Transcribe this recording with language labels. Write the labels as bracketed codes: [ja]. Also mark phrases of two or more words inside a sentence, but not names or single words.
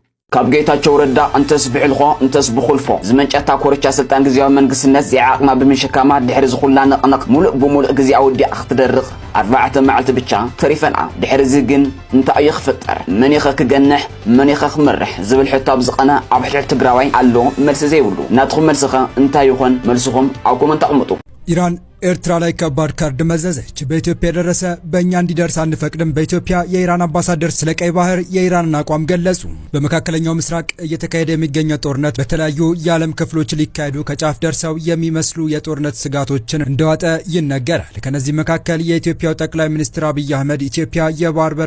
[ti] ካብ ጌታቸው ረዳ እንተስ ብዕልኾ እንተስ ብኹልፎ ዝመንጨታ ኮርቻ ስልጣን ግዚያዊ መንግስትነት ዘዓቅማ ብምሽካማ ድሕሪ ዝኹላ ነቕነቕ ሙሉእ ብሙሉእ ግዚያዊ ዲኣ ክትደርቕ 4 መዓልቲ ብቻ ተሪፈንዓ ድሕሪ እዚ ግን እንታይ ይኽፍጠር መን ኢኸ ክገንሕ መን ኢኸ ክመርሕ ዝብል ሕቶ ኣብ ዝቐነ ኣብ ሕልሕ ትግራዋይ ኣሎ መልሲ ዘይብሉ ናትኩም መልስኸ እንታይ ይኾን መልስኹም ኣብ ኮመንት ኣቕምጡ [am] ኢራን ኤርትራ ላይ ከባድ ካርድ መዘዘች በኢትዮጵያ የደረሰ በእኛ እንዲደርስ አንፈቅድም በኢትዮጵያ የኢራን አምባሳደር ስለ ቀይ ባህር የኢራንን አቋም ገለጹ በመካከለኛው ምስራቅ እየተካሄደ የሚገኘው ጦርነት በተለያዩ የዓለም ክፍሎች ሊካሄዱ ከጫፍ ደርሰው የሚመስሉ የጦርነት ስጋቶችን እንደዋጠ ይነገራል ከነዚህ መካከል የኢትዮጵያው ጠቅላይ ሚኒስትር አብይ አህመድ ኢትዮጵያ የባህር በር